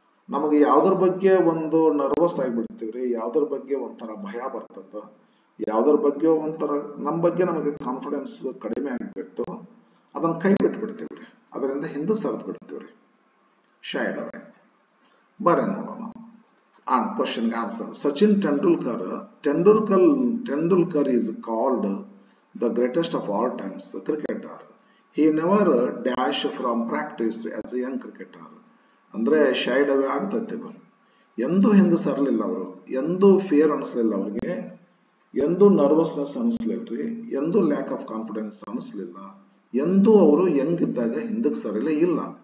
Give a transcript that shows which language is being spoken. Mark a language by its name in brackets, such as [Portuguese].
[Kannada] ನಮಗೆ ಯಾವ್ದ್ರ ಬಗ್ಗೆ ಒಂದು ನರ್ವಸ್ ಆಗಿಬಿಡ್ತೀವ್ರಿ, ಯಾವ್ದ್ರ ಬಗ್ಗೆ ಒಂಥರ ಭಯ ಬರ್ತದ, ಯಾವ್ದ್ರ ಬಗ್ಗೆ ಒಂಥರ ನಮ್ಮ ಬಗ್ಗೆ ನಮಗೆ ಕಾನ್ಫಿಡೆನ್ಸ್ ಕಡಿಮೆ ಆಗಿಬಿಟ್ಟು ಅದನ್ನ ಕೈ ಬಿಟ್ಬಿಡ್ತೀವ್ರಿ, ಅದರಿಂದ ಹಿಂದೆ ಸರಿದು ಬಿಡ್ತೀವ್ರಿ. [English] Shied away. [Kannada] ಬರ್ರಿ ನೋಡೋಣ. ಕ್ವಶನ್ಗೆ answer. [English] Sachin Tendulkar is called the greatest of all times cricketer. He never dash from practice as a young cricketer. [Kannada] ಅಂದ್ರೆ [English] shied away [Kannada] ಆಗ್ತೈತಿ. ಇದು ಎಂದೂ ಹಿಂದೆ ಸರಲಿಲ್ಲ ಅವರು, ಎಂದೂ ಫಿಯರ್ ಅನಿಸ್ಲಿಲ್ಲ ಅವ್ರಿಗೆ, ಎಂದೂ ನರ್ವಸ್ನೆಸ್ ಅನಿಸ್ಲಿಲ್ರಿ, ಎಂದೂ ಲ್ಯಾಕ್ ಆಫ್ ಕಾನ್ಫಿಡೆನ್ಸ್ ಅನಿಸ್ಲಿಲ್ಲ, ಎಂದೂ ಅವರು ಯಂಗ್ ಇದ್ದಾಗ ಹಿಂದಕ್ಕೆ ಸರಿಲೇ ಇಲ್ಲ.